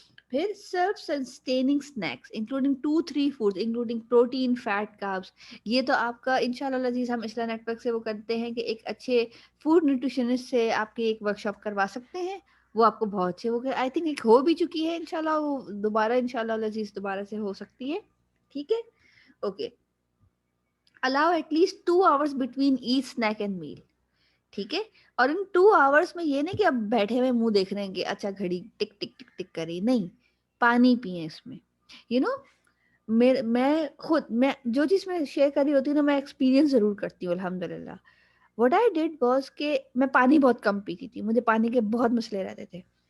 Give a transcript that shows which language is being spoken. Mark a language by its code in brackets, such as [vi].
[en] फिर serve sustaining snacks including 2-3 foods including protein, fat, carbs. [hi] ये तो आपका इंशाल्लाह अजीज हम इस्लाम नेटवर्क से वो करते हैं कि एक अच्छे फूड न्यूट्रिशनिस्ट से आपकी एक वर्कशॉप करवा सकते हैं. वो आपको बहुत अच्छे, वो आई थिंक एक हो भी चुकी है इंशाल्लाह, वो दोबारा इंशाल्लाह अजीज दोबारा से हो सकती है. ठीक है. Okay. [en] allow at least 2 hours between each snack and meal. [hi] ठीक है. और इन 2 hours में ये नहीं कि अब बैठे हुए मुंह देख रहे हैं कि अच्छा घड़ी टिक टिक टिक टिक करी, नहीं, पानी पिए इसमें. [en] you know, [hi] मैं खुद, मैं जो चीज मैं शेयर कर रही होती हूँ ना, मैं एक्सपीरियंस जरूर करती हूँ अल्हम्दुलिल्लाह. [en] what I did was [hi] के मैं पानी बहुत कम पीती थी, मुझे पानी के बहुत मसले रहते थे.